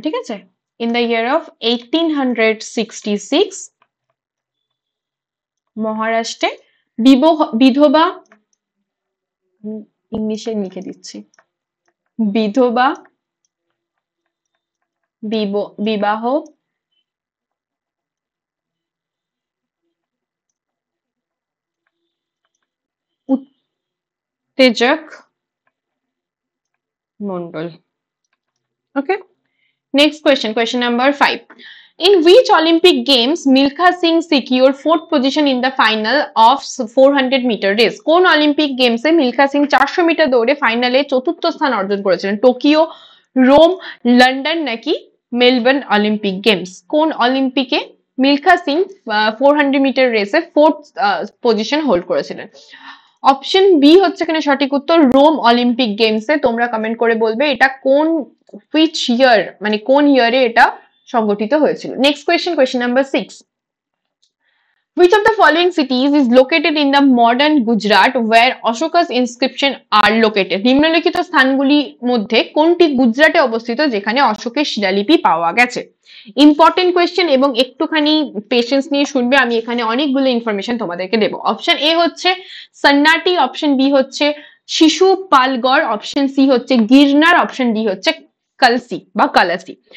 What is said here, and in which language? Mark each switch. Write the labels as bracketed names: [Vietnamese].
[Bangla] ঠিক আছে, [English] in the year of 1866 [Bangla] মহারাষ্ট্রে বিধবা, ইংলিশে লিখে দিচ্ছি, বিধবা বিবাহ উত্তেজক মণ্ডল। [English] Okay, next question, question number 5. In which Olympic Games Milkha Singh secured 4th position in the final of 400-meter race? [Bangla] কোন অলিম্পিক গেমসে মিলখা সিং 400 মিটার দৌড়ে ফাইনালে চতুর্থ স্থান অর্জন করেছিলেন? টোকিও, রোম, লন্ডন নাকি মেলবোর্ন অলিম্পিক গেমস? কোন অলিম্পিকে মিলখা সিং 400 মিটার রেসে 4th পজিশন হোল্ড করেছিলেন? অপশন বি হচ্ছে এখানে সঠিক উত্তর, রোম অলিম্পিক গেমসে। তোমরা কমেন্ট করে বলবে এটা কোন [English] which year, [Bangla] মানে কোন ইয়ারে এটা সংগঠিত হয়েছিল। Next question, question number 6. [English] Which of the following cities is located in the modern Gujarat where Ashoka's inscription are located? [Bangla] নিম্নলিখিত স্থানগুলির মধ্যে কোনটি গুজরাটে অবস্থিত যেখানে অশোকের শিলালিপি পাওয়া গেছে? ইম্পর্টেন্ট কোয়েশ্চেন এবং একটুখানি পেশেন্স নিয়ে শুনবে, আমি এখানে অনেকগুলো ইনফরমেশন তোমাদেরকে দেবো। অপশন এ হচ্ছে সন্নাটি, অপশন বি হচ্ছে শিশুপালগড়, অপশন সি হচ্ছে গিরনার, অপশন ডি হচ্ছে কালসি বা কালাসি।